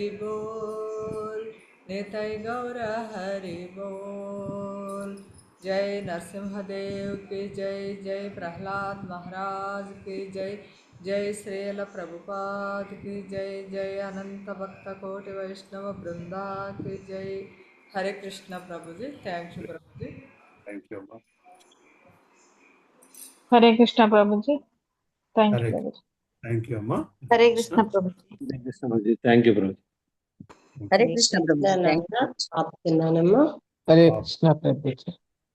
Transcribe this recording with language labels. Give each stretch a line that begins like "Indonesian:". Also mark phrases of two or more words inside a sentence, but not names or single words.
Hindi: बोल नेतै गौर हरि बोल जय नरसिंहदेव की जय जय प्रहलाद महाराज की जय जय श्रील प्रभुपाद की जय जय अनंत भक्त कोटि वैष्णव वृंदा की जय हरे कृष्ण प्रभु जी
English: thank you
Hindi: प्रभु जी
English: thank you అమ్మా
Telugu: హరే కృష్ణ ప్రభుజీ
English: thank you
Telugu: హరే ప్రభుజీ
English: thank you అమ్మా
Telugu: హరే కృష్ణ ప్రభు
English: thank you bro.
Telugu: హరే కృష్ణ ప్రభు
English: thank you
Telugu: ఆపుతున్నానమ్మా హరే కృష్ణ ప్రభుజీ.